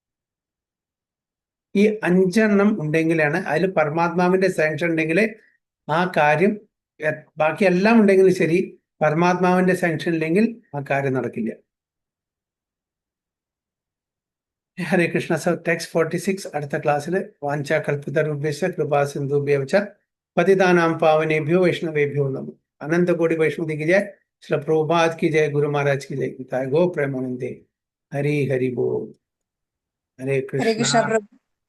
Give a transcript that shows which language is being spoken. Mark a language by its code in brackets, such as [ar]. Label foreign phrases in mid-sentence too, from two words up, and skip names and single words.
[ml] ഈ 5 ഉണ്ടെങ്കിലാണ്, അതിൽ പരമാത്മാവിന്റെ സാങ്ഷൻ ഉണ്ടെങ്കിൽ ആ കാര്യം, ബാക്കി എല്ലാം ഉണ്ടെങ്കിലും ശരി, പരമാത്മാവിന്റെ സാങ്ഷൻ ഇല്ലെങ്കിൽ ആ കാര്യം നടക്കില്ല. [sa] ഹരേ കൃഷ്ണ. [ml] സർ ടെക്സ്റ്റ് 46 അടുത്ത ക്ലാസ്സിൽ. [sa] വാഞ്ച കൽപ്പിതരുഭ്യശ്ച കൃപാ സിന്ധുഭ്യശ്ച പതിതാനാം പാവനേഭ്യോ വൈഷ്ണവേഭ്യോ നമോ. [hi] अनंत कोटि वैष्णवी की जय. श्री प्रभुपाद की जय. गुरु महाराज की जय. गो प्रेमानंदे. हरि हरि बोल. हरे [sa] हरे कृष्ण कृष्णा. [hi] प्रभु.